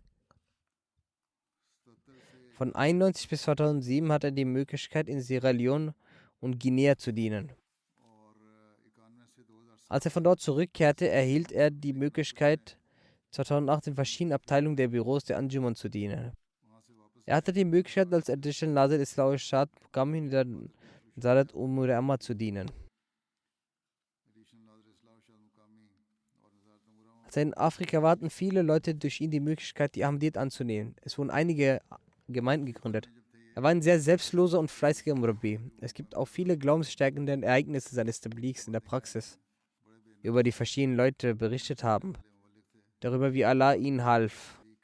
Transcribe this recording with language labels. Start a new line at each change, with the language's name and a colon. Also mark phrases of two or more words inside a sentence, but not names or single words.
German: Von 1991 bis 2007 hatte er die Möglichkeit, in Sierra Leone und Guinea zu dienen. Als er von dort zurückkehrte, erhielt er die Möglichkeit, 2008 in verschiedenen Abteilungen der Büros der Anjuman zu dienen. Er hatte die Möglichkeit, als Additional Nazir Islam Shad Muqami in der Zarat Umur Amma zu dienen. Als er in Afrika war, hatten viele Leute durch ihn die Möglichkeit, die Ahmadiyyat anzunehmen. Es wurden einige Gemeinden gegründet. Er war ein sehr selbstloser und fleißiger Murabi. Es gibt auch viele glaubensstärkende Ereignisse seines Tablighs in der Praxis, über die verschiedene Leute berichtet haben, darüber, wie Allah ihnen half.